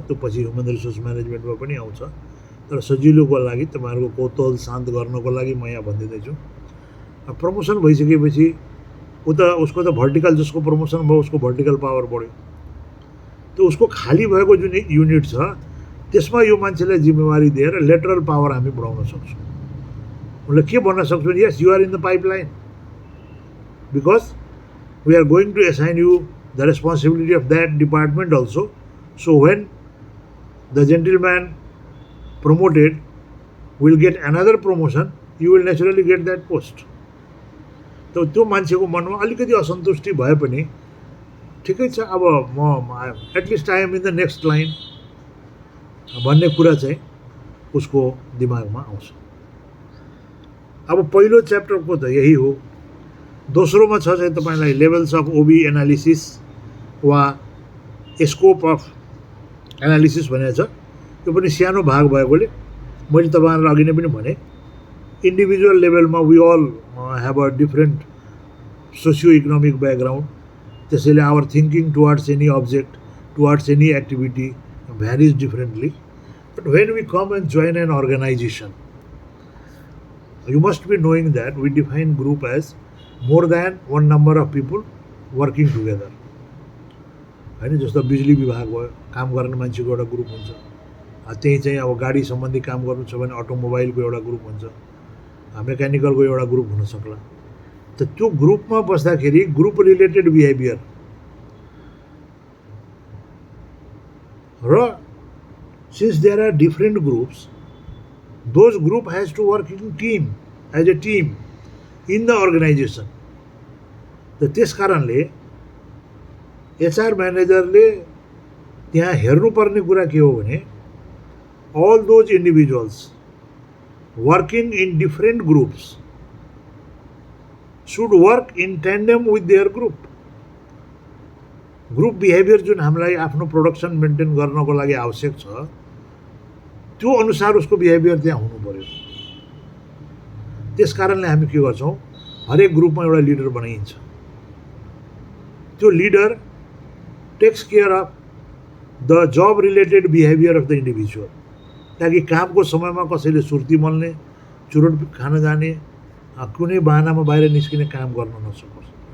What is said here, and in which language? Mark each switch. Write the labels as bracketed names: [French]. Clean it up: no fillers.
[Nepali] त्यो पछि human resource म्यानेजमेन्टमा पनि आउँछ। तर सजिलोको लागि तपाईँहरूको कौतूहल शान्त गर्नको लागि म यहाँ भनिदिँदैछु। प्रमोसन भइसकेपछि उसको त भर्टिकल जसको प्रमोसन भयो उसको भर्टिकल पावर बढ्यो। त उसको खाली भएको जुन युनिट छ त्यसमा यो मान्छेलाई जिम्मेवारी दिएर लेटरल पावर हामी बढाउन सक्छौँ। उसले के भन्न सक्छौँ, [English] Yes you are in the pipeline because we are going to assign you the responsibility of that department also. So when the gentleman promoted will get another promotion, you will naturally get that post. [Nepali] तो त्यो मान्छेको मनमा अलिकति असन्तुष्टि भए पनि ठिकै छ, अब म at least [English] I am in the next line [Nepali] भन्ने कुरा चाहिँ उसको दिमागमा आउँछ। अब पहिलो च्याप्टरको त यही हो। दोस्रोमा छ चाहिँ तपाईँलाई लेभल्स अफ ओबी एनालिसिस वा स्कोप अफ एनालिसिस भनेको छ। त्यो पनि सानो भाग भएकोले मैले तपाईँहरूलाई अघि नै पनि भने इन्डिभिजुअल लेभलमा [English] We all have a different socio economic background, त्यसैले our thinking towards any object towards any activity varies differently. But when we come and join an organisation you must be knowing that we define group as more than one number of people working together होइन। [Nepali] जस्तो बिजुली विभाग भयो, काम गर्ने मान्छेको एउटा group हुन्छ। त्यही चाहिँ अब गाडी सम्बन्धी काम गर्नु छ भने अटोमोबाइलको एउटा ग्रुप हुन्छ, मेकानिकलको एउटा ग्रुप हुन सक्ला। त त्यो ग्रुपमा बस्दाखेरि ग्रुप रिलेटेड बिहेभियर र [English] Since there are different groups those group has to work in team as a team in the organisation. [Nepali] त त्यस कारणले एचआर म्यानेजरले त्यहाँ हेर्नुपर्ने कुरा के हो भने [English] all those individuals working in different groups should work in tandem with their group. [Nepali] Group behaviour जुन हामीलाई आफ्नो प्रोडक्सन मेन्टेन गर्नको लागि आवश्यक छ त्यो अनुसार उसको बिहेभियर त्यहाँ हुनु पर्यो। त्यस कारणले हामी के गर्छौँ, हरेक ग्रुपमा एउटा लिडर बनाइन्छ। त्यो leader [English] takes care of the job related behaviour of the individual, [Nepali] ताकि कामको समयमा कसैले सुर्ती मल्ने, चुरोट खान जाने, कुनै बाहनामा बाहिर निस्किने काम गर्न नसकोस्।